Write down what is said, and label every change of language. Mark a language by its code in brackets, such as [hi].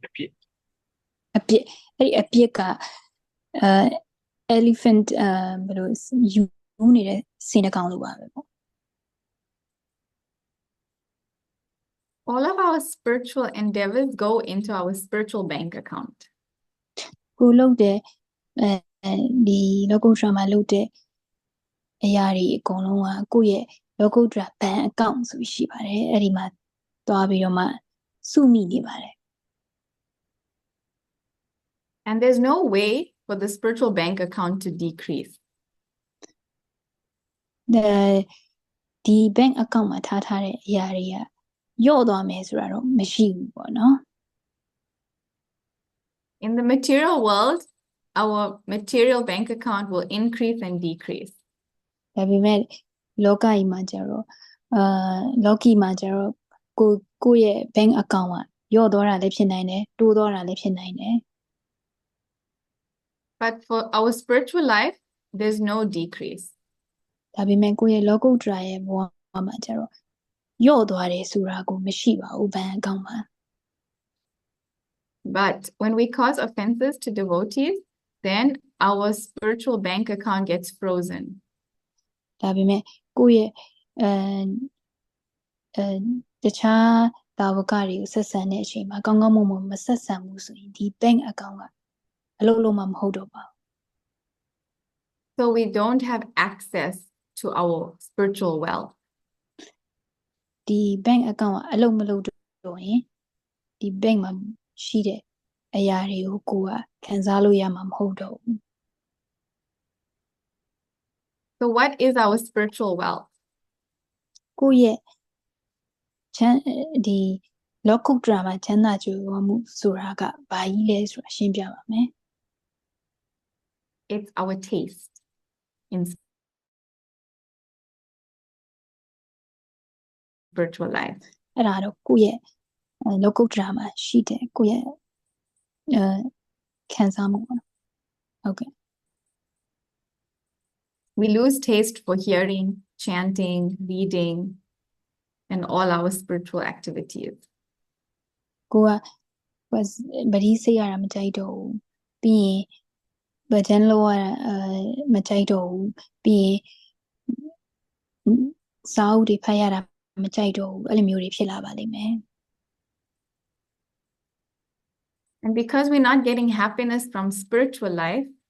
[my] အပြစ်အဲ့ဒီအပြစ်ကelephant ဘယ်လိုယူနေတဲ့စင်တကောင်လိုပါပဲပေါ့ [en] All of our spiritual endeavors go into our spiritual bank account. [my] ကိုလုပ်တဲ့ဒီလောကုတ္တရာမှာလုပ်တဲ့အရာတွေအကုန်လုံးကကိုယ့်ရဲ့လောကုတ္တရာဘဏ်အကောင့်ဆိုရှိပါတယ်အဲ့ဒီမှာသွားပြီးတော့မှစုမိနေပါတယ် [en] And there's no way for the spiritual bank account to decrease. [my] ဒီ bank account မှာထားတဲ့အရာတွေကယော့သွားမယ်ဆိုတာတော့မရှိဘူးပေါ့နော် [en] In the material world, our material bank account will increase and decrease. [my] ဒါပေမဲ့လောကကြီးမှာကျတော့လောကီမှာကျတော့ကိုယ့်ရဲ့ bank account ကယော့သွားတာလည်းဖြစ်နိုင်တယ်တိုးသွားတာလည်းဖြစ်နိုင်တယ် [en] But for our spiritual life, there's no decrease. [my] ဒါပေမဲ့ကိုယ့်ရဲ့လောကုတ္တရာရဲ့ဘဝမှာကျတော့ယော့သွားတယ်ဆိုတာကိုမရှိပါဘူး bank account မှာ [en] But when we cause offenses to devotees, then our spiritual bank account gets frozen. [my] ဒါပေမဲ့ကိုယ့်ရဲ့တခြားတာဝကတွေကိုဆက်ဆံတဲ့အချိန်မှာကောင်းကောင်းမွန်မွန်မဆက်ဆံဘူးဆိုရင်ဒီ bank account ကအလုပ်လုံးမဟုတ်တော့ပါဘူး [en] So we don't have access to our spiritual wealth. [my] ဒီ bank account ကအလုပ်မလုပ်တော့ရင်ဒီ bank မှာရှိတဲ့အရာတွေကိုကိုယ်ကခံစားလို့ရမှာမဟုတ်တော့ဘူး [en] So what is our spiritual wealth? [my] ကိုယ့်ရဲ့ဒီလောကုတ္တရာမှာချမ်းသာကြွယ်ဝမှုဆိုတာကဘာကြီးလဲဆိုတာရှင်းပြပါမယ် [en] It's our taste in spiritual life. [my] အဲ့ဒါတော့ကိုယ့်ရဲ့လောကုတ္တရာမှာရှိတဲ့ကိုယ့်ရဲ့ခံစားမှုပေါ့နော်ဟုတ်ကဲ့ [en] We lose taste for hearing, chanting, reading, and all our spiritual activities. [my] ကိုကဗတိစိတ်ရတာမကြိုက်တော့ဘူးပြီးရင်ဗဒန်လောရမကြိုက်တော့ဘူးပြီးရင်စာအုပ်တွေဖတ်ရတာမကြိုက်တော့ဘူးအဲ့လိုမျိုးတွေဖြစ်လာပါလိမ့်မယ် [en] And because we're not getting happiness from spiritual life,